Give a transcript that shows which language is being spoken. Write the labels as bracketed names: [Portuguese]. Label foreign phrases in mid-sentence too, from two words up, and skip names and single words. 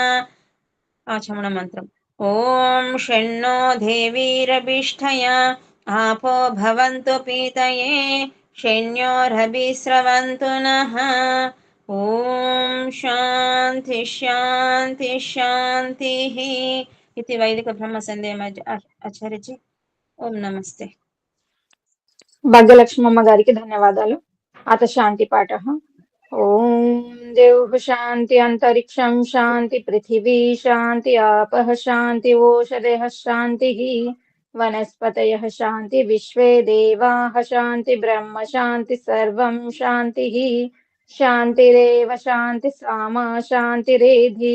[Sanskrit] ఆచమన మంత్రం ఓం షణ్ణో దేవీరభిష్ఠయా आपो भवन्तु पीतये शन्योरभिस्रवन्तु नः ॐ शान्ति शान्ति शान्तिः इति वैदिक ब्रह्म संदेह आचार्यजी ఓం నమస్తే [Telugu] భాగ్యలక్ష్మమ్మ గారికి ధన్యవాదాలు. [Sanskrit] అత శాంతి పాఠ. ఓం దేవ్ శాంతి అంతరిక్షం శాంతి పృథివీ శాంతి ఆపః శాంతి ఓషధయః శాంతిః వనస్పతయః శాంతి విశ్వే దేవాః శాంతి బ్రహ్మ శాంతి సర్వం శాంతిః శాంతిరేవ శాంతి సామా శాంతిరేధి.